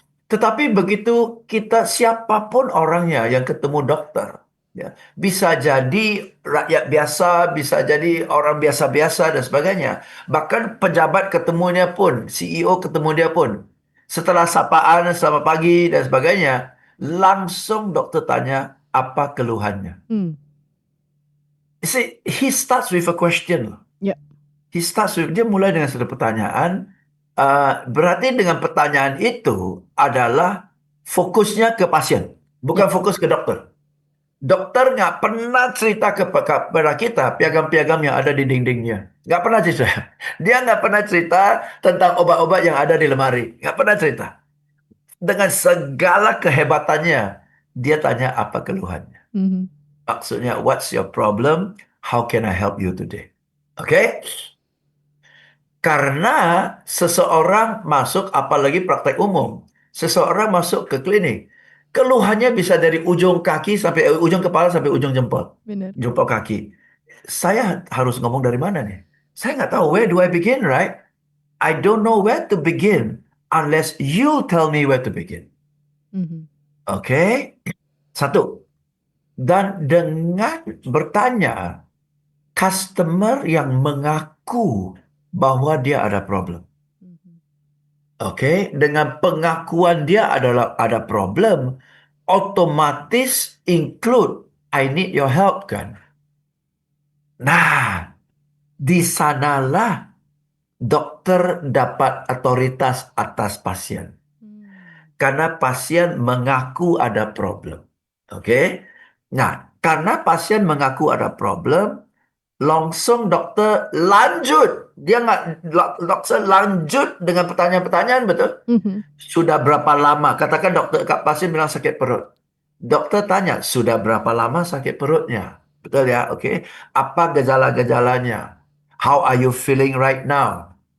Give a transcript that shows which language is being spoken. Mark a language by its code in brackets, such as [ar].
[id] Tetapi begitu siapapun orangnya yang ketemu dokter, ya, bisa jadi rakyat biasa, bisa jadi orang biasa-biasa dan sebagainya. Bahkan pejabat ketemunya pun, CEO ketemu dia pun, setelah sapaan selamat pagi dan sebagainya, langsung dokter tanya apa keluhannya. [en] You see, he starts with a question. [id] Ya. Dia mulai dengan satu pertanyaan. Berarti dengan pertanyaan itu adalah fokusnya ke pasien, bukan fokus ke dokter. Dokter nggak pernah cerita kepada kita piagam-piagam yang ada di dindingnya. Nggak pernah cerita. Dia nggak pernah cerita tentang obat-obat yang ada di lemari. Nggak pernah cerita. Dengan segala kehebatannya, dia tanya apa keluhannya. Maksudnya, [en] what's your problem? How can I help you today? Oke? [id] Karena seseorang masuk, apalagi praktek umum, seseorang masuk ke klinik, keluhannya bisa dari ujung kaki sampai ujung kepala sampai ujung jempol. Benar. Jempol kaki. Saya harus ngomong dari mana nih? Saya nggak tahu, [en] where do I begin, right? I don't know where to begin unless you tell me where to begin. [id] Oke? Satu. Dan dengan bertanya, customer yang mengaku bahwa dia ada problem. Oke, dengan pengakuan dia ada problem, otomatis include [en] I need your help [id] kan. Nah, di sanalah dokter dapat otoritas atas pasien. Karena pasien mengaku ada problem. Oke? Nah, karena pasien mengaku ada problem, langsung dokter lanjut. Dokter lanjut dengan pertanyaan-pertanyaan, betul? Sudah berapa lama? Katakan pasien bilang sakit perut. Dokter tanya, sudah berapa lama sakit perutnya? Betul ya? Oke. Apa gejala-gejalanya? [en] How are you feeling right now?